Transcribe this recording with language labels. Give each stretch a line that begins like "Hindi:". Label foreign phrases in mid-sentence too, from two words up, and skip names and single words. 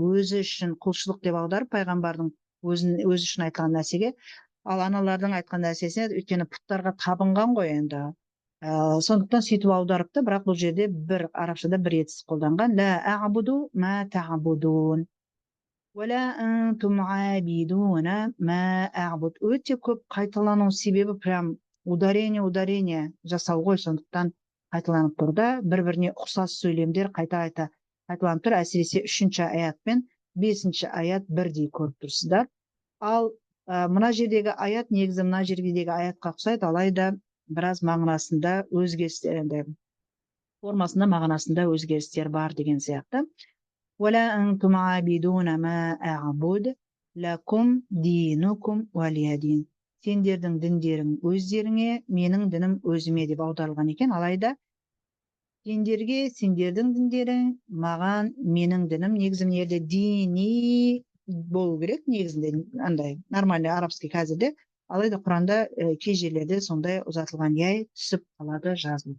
Kazakh: Өзі үшін құлшылық деп аударып пайғамбардың өзі үшін айтқан нәрсеге, ал аналардың айтқан нәрсесіне, өйткені пұттарға табынған ғой енді. Сондықтан сөйтіп аударыпты, бірақ бұл жерде бір арабшада бір етсіз қолданған.
Arabic: لا أعبد ما تعبدون. ولا أنتم عابدون ما أعبد.
Kazakh: Өте көп қайталану себебі
Russian: прям ударение
Kazakh: жасау ғой, сондықтан қайталанып тұр да, бір-біріне ұқсас сөйлемдер қайта қайталанып тұр, әсіресе 3-ші аят пен 5-ші аят бірдей көріп тұрсыздар. Ал мына жердегі аят негізі мына жердегі аятқа ұқсайды, алайда біраз мағынасында өзгерістер, формасында мағынасында өзгерістер бар деген сияқты.
Arabic: ولا أنتم عابدون ما أعبد لكم دينكم ولي دين.
Kazakh: Сендердің діндерің өздеріңе, менің дінім өзіме деп аударылған екен. Алайда сендерге сендердің діндерің, маған менің дінім, негізі жерде дини болу керек, негізінде андай
Russian: нормальный арабский
Kazakh: қазірде. Алайда Құранда кей жерлерде сондай ұзатылған яй түсіп қалады, жазылды.